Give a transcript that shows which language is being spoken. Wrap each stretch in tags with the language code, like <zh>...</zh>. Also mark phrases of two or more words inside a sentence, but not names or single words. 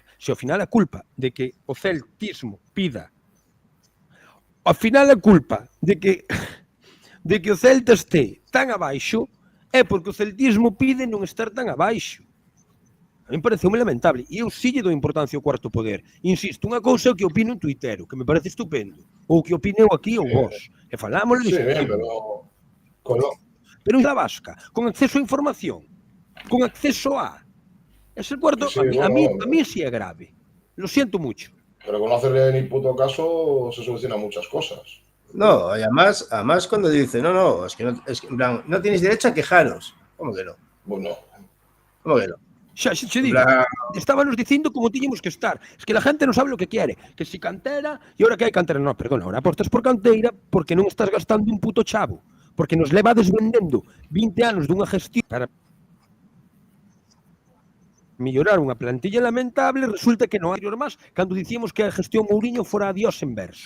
<gl>Se ao final a culpa de que o celtismo pida, ao final a culpa de que o Celta este tan abaixo é porque o celtismo pide non estar tan abaixo. A mí parece moi lamentable. E eu sí lle dou importancia ao cuarto poder. Insisto, unha cousa que opino en Twittero, que me parece estupendo. Ou que opineu aquí ou vos. E falámoslo.</gl> <es>Sí, bien, pero... Pero en la vasca, con acceso a información, con acceso a... Es el cuarto... Sí, a mí sí es grave. Lo siento mucho. Pero con no hacerle ni puto caso se solucionan muchas cosas. No, y además cuando dice, es que en plan, no tenéis derecho a quejaros. ¿Cómo que no? Bueno. ¿Cómo que no?</es> <gl>Xa digo, estábamos dicindo como tiñemos que estar.</gl> <es>Es que la gente non sabe lo que quiere. Que si cantera,</es> <gl>e ahora que hai cantera, no, perdona, ahora apostas por canteira porque non estás gastando un puto chavo. Porque nos levades vendendo 20 anos dunha gestión para mellorar unha plantilla lamentable, resulta que non hai máis cando dicíamos que a gestión Mourinho fora a Dios en verso.</gl>